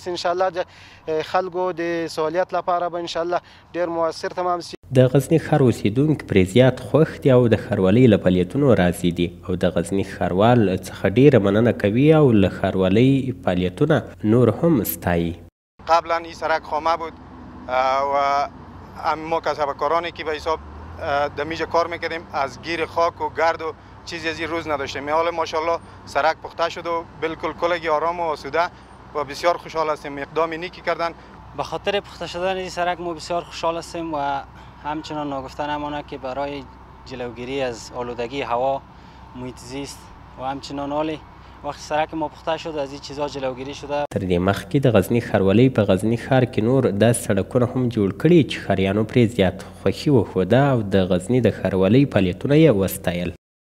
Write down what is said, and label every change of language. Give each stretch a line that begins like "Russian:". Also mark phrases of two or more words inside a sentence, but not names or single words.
Arabic: ان شاء الله
Pashto: د خلکو د سہولیت لپاره به
Arabic: ان شاء الله
Pashto: ډیر موثر تمام شي. د غزني ښار اوسیدونکي پرې زیات خوښ دي او د ښاروالۍ له فعالیتونو راضي دي او د غزني ښاروال څخه ډیره مننه کوي او له ښاروالۍ فعالیتونه نور هم ستایي.
Persian: قبلا این سرک خامه بود و ما کسبکارانی که به حساب دمیج کار میکردیم از گیر خاک و گرد و چیزی از این روز نداشتیم. حالا ماشاءالله سرک پخته شد و بالکل کلگی آرام و آسوده و بسیار خوشحال هستیم. اقدام نیکی کردن. به خاطر پخته شدن این سرک ما بسیار خوشحال هستیم و همچنان ناگفته نمانه که برای جلوگیری از آلودگی هوا، محیط زیست و همچنان حالی وقتی سرک ما پخته شد از این چیزها جلوگیری شده.
Pashto: تر دې مخکې د غزني ښاروالۍ په غزني ښار کې نور داسې سړکونه هم جوړ کړي چې ښاریانو پرې زیات خوښي وښوده او د غزني د ښاروالۍ فعالیتونه یې وستایل.